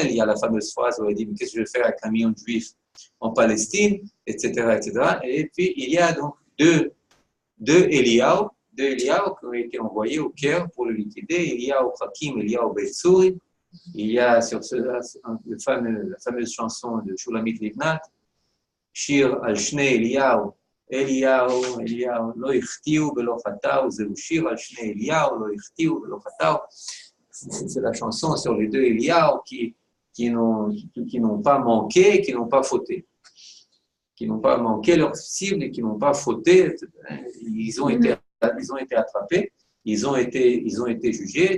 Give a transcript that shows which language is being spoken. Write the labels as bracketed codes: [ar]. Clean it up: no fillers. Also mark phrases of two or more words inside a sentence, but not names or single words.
[fr] Il y a la fameuse phrase où il dit, mais qu'est-ce que je vais faire avec 1 million de Juifs en Palestine, etc., etc. Et puis, il y a donc deux Eliyahu qui ont été envoyés au Caire pour le liquider. Eliyahu Hakim, Eliyahu Betsuri. [he] Il y a sur la fameuse chanson de Shulamit Livnat, שיר על שני אליהו, אליהו, לא החטיאו ולא חטאו, זהו שיר על שני אליהו, לא החטיאו ולא חטאו. [fr] C'est la chanson sur les 2 Eliyahu qui n'ont pas manqué, qui n'ont pas fauté. Qui n'ont pas manqué leur cible et qui n'ont pas fauté. Ils ont été attrapés, ils ont été jugés.